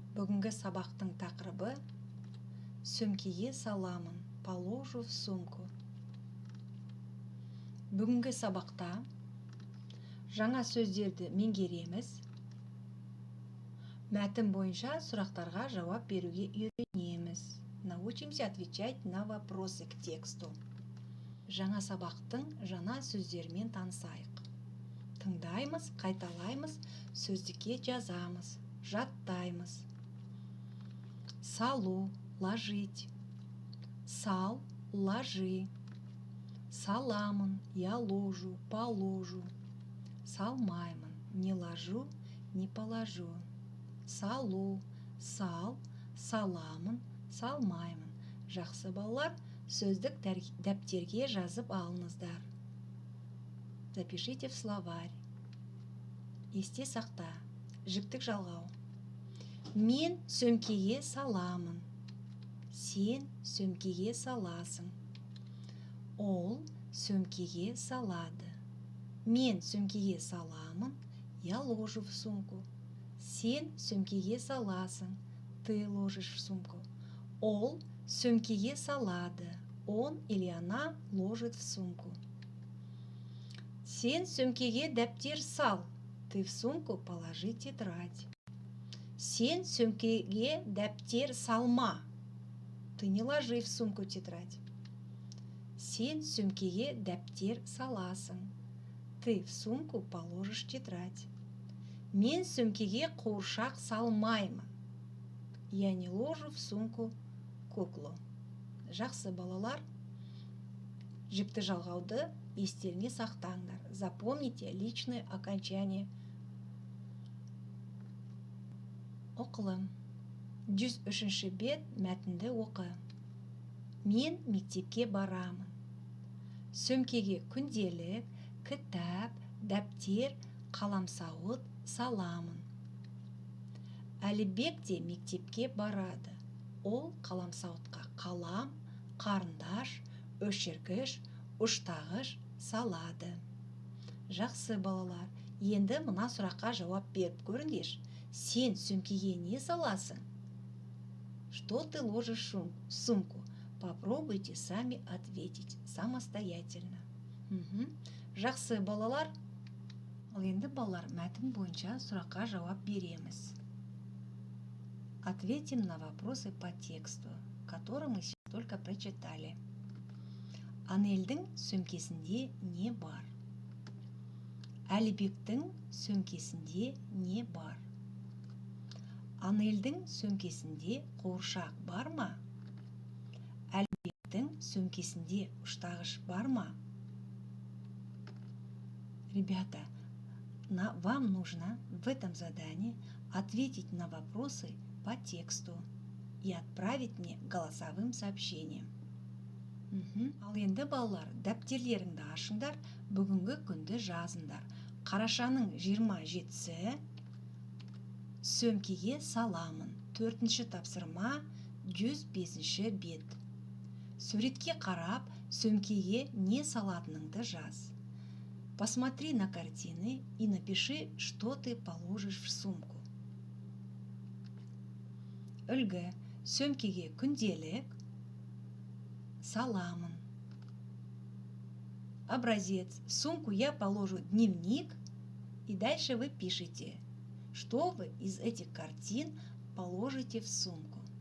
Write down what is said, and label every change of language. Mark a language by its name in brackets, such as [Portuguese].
[Kazakh] Бүгінгі сабақтың тақырыбы сөмкеге саламын, [Russian] положу в сумку. [Kazakh] Бүгінгі сабақта жаңа сөздерді меңгереміз. Мәтін бойынша сұрақтарға жауап беруге үйренеміз. [Russian] Научимся отвечать на вопросы к тексту. [Kazakh] Жаңа сабақтың жаңа сөздерімен танысайық. Тыңдаймыз, қайталаймыз, сөздікке жазамыз, жаттаймыз. Салу, [Russian] ложить. [Kazakh] Сал, [Russian] ложи. [Kazakh] Саламын, [Russian] я ложу, положу. [Kazakh] Салмаймын, [Russian] не ложу, не положу. [Kazakh] Салу, сал, саламын, салмаймын. Жақсы балалар, сөздік дәптерге жазып алыңыздар. [Russian] Запишите в словарь. [Kazakh] Есте сақта. Жіктік жалғау. Мен сөмкеге саламын. Сен сөмкеге саласың. Ол сөмкеге салады. Мен сөмкеге саламын. [Russian] Я ложу в сумку. [Kazakh] Сен сөмкеге саласың. [Russian] Ты ложишь в сумку. [Kazakh] Ол сөмкеге салады. [Russian] Он или она ложит в сумку. [Kazakh] Сен сөмкеге дәптер сал. [Russian] Ты в сумку положи тетрадь. [Kazakh] Сен сөмкеге дәптер салма. [Russian] Ты не ложи в сумку тетрадь. [Kazakh] Сен сөмкеге дәптер саласың. [Russian] Ты в сумку положишь тетрадь. [Kazakh] Мен сөмкеге қуыршақ салмаймын. [Russian] Я не ложу в сумку куклу. [Kazakh] Жақсы балалар, жікті жалғауды естеріңе сақтаңдар. [Russian] Запомните личное окончание. [Kazakh] Оқылым. 103-ші бет мәтінді оқы. Мен мектепке барамын. Сөмкеге күнделік, кітап, дәптер, қаламсауыт саламын. Әлібек те мектепке барады. Ол қаламсауытқа қалам, қарындаш, өшіргіш, ұштағыш салады. Жақсы балалар, енді мына сұраққа жауап беріп көріңдерші. Сен сөмкеге не саласың? [Russian] Что ты ложишь в сумку? Попробуйте сами ответить самостоятельно. [Kazakh] Жақсы балалар. Ал енді балалар, мәтін бойынша сұраққа жауап береміз. [Russian] Ответим на вопросы по тексту, который мы сейчас только прочитали. [Kazakh] Анельдің сөмкесінде не бар? Әлібектің сөмкесінде не бар? Анельдің сөмкесінде қуыршақ бар ма? Әлібектің сөмкесінде ұштағыш бар ма? [Russian] Ребята, вам нужно в этом задании ответить на вопросы по тексту и отправить мне голосовым сообщением. [Kazakh] Ал енді балалар, дәптерлеріңді ашыңдар, бүгінгі күнді жазыңдар. Қарашаның 27-сі сөмкеге саламын. 4-ші тапсырма 105-ші бет. Суретке қарап, сөмкеге не салатыныңды жаз. [Russian] Посмотри на картины и напиши, что ты положишь в сумку. [Kazakh] Үлгі. Сөмкеге күнделік саламын. [Russian] Образец. В сумку я положу дневник, и дальше вы пишете, что вы из этих картин положите в сумку.